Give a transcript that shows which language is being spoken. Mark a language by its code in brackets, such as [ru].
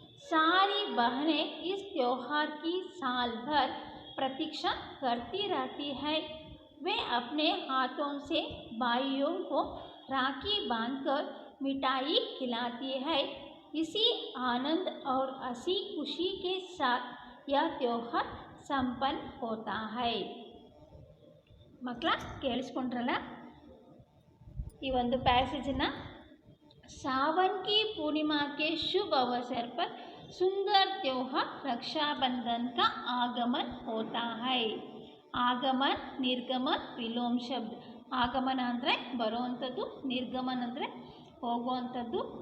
[hi] सारी बहनें इस त्योहार की साल भर प्रतीक्षा करती रहती है। वे अपने हाथों से भाइयों को राखी बांधकर मिठाई खिलाती है। इसी आनंद और हंसी खुशी के साथ यह त्योहार संपन्न होता है। [kn] ಮಕ್ಕಳ ಕೇಳಿಸ್ಕೊಂಡ್ರಲ್ಲ ಈ ಒಂದು ಪ್ಯಾಸೇಜನ್ನು. [hi] सावन की पूर्णिमा के शुभ अवसर पर सुंदर त्योहार रक्षाबंधन का आगमन होता है। [kn] ಆಗಮನ, ನಿರ್ಗಮನ, ವಿಲೋಮ ಶಬ್ದ. ಆಗಮನ ಅಂದರೆ ಬರುವಂಥದ್ದು, ನಿರ್ಗಮನ ಅಂದರೆ ಹೋಗುವಂಥದ್ದು.